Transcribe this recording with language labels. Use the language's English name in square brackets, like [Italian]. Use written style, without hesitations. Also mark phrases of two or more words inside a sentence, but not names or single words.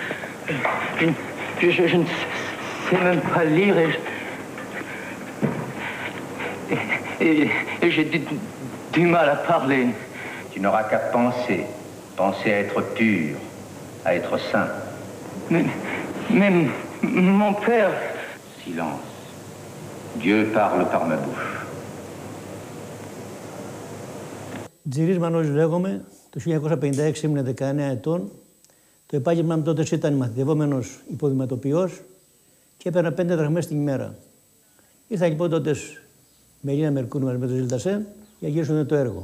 [French] Je ne sais même pas lire et j'ai du mal à parler. Tu n'auras qu'à penser. Penser à être pur, à être saint. Mais mon père... Silence. Dieu parle par ma bouche. [Greek] Τζιρής Μανώλης λέγομαι, το 1956 ήμουν 19 ετών. Το επάγγελμά μου τότε ήταν μαθητευόμενος υποδηματοποιός και έπαιρνα 5 δραχμές την ημέρα. Ήρθα λοιπόν τότε με Ελίνα Μερκούρη μαζί με τον Ζιλντασέν για να γυρίσουν το έργο.